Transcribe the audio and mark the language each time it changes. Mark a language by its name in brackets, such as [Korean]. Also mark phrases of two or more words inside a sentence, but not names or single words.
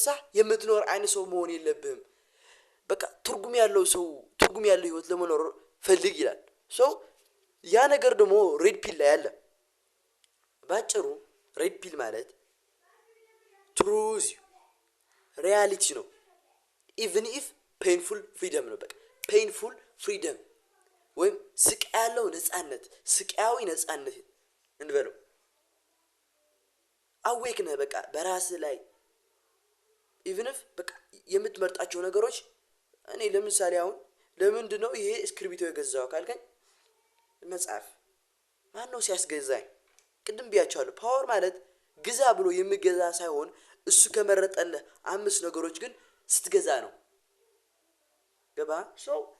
[Amharic] የምትኖር አይነት ሰው መሆን የለብህም በቃ ትርጉም ያለው ህይወት ለመኖር ፈልግ ይላል ሶ ያ ነገር ደግሞ [English] red pill [Amharic] ላይ አለ ባጭሩ [English] red pill [Amharic] ማለት [English] truth reality [Amharic] ነው [English] even if painful freedom [Amharic] ነው በቃ [English] painful freedom [Amharic] ወይም ስቃይ ያለው ነፃነት ስቃያዊ ነፃነት እንበለው አዌክ ነህ በቃ በራስ ላይ [English] even if [Amharic] በቃ የምትመርጣቸው ነገሮች እኔ ለምሳሌ አሁን ለምንድነው ይሄ እስክሪብቶ የገዛው ካልከኝ መጽሐፍ ማን ነው ሲያስገዛኝ ቅድም ቢያቻለሁ ፓወር ማለት ግዛ ብሎ የሚገዛ ሳይሆን እሱ ከመረጠልህ 5 ነገሮች ግን ስትገዛ ነው ገባ ሶ